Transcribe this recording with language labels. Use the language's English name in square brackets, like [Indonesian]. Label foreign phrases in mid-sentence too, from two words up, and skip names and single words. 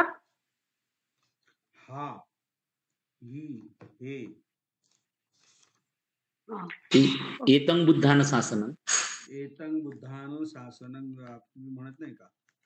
[Pali] हा, ही, हे. एतं बुद्धान शासनं. एतं बुद्धान शासनं [Marathi] तुम्ही म्हणत नाही का?